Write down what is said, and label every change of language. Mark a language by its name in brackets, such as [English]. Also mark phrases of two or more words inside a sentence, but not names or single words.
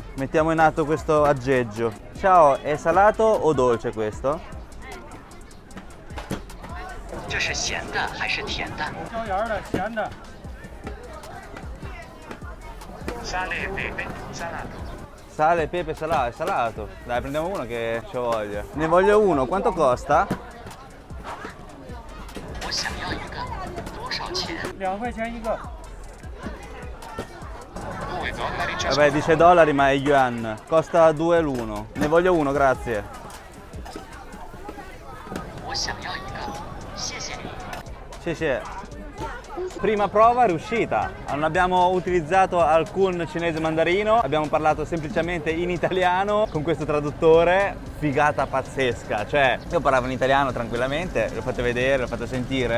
[Italian] Mettiamo in atto questo aggeggio. Ciao, è salato o dolce questo? [Chinese] 这是咸的还是甜的？椒盐的、咸的。 [Italian] Sale e pepe, salato. Sale, pepe, salato, è salato. Dai, prendiamo uno che c'ho voglia. Ne voglio uno, quanto costa? [Chinese] 我想要一个，多少钱？ 2块钱一个。 [Italian] $2 ciascuno. Vabbè, dice dollari ma è yuan. Costa 2 l'uno. Ne voglio uno, grazie. [Chinese] 我想要一个，谢谢你。 [Italian] Sì, sì. Prima prova riuscita. Non abbiamo utilizzato alcun cinese mandarino, abbiamo parlato semplicemente in italiano con questo traduttore. Figata pazzesca, cioè io parlavo in italiano tranquillamente, l'ho fatto vedere, l'ho fatto sentire.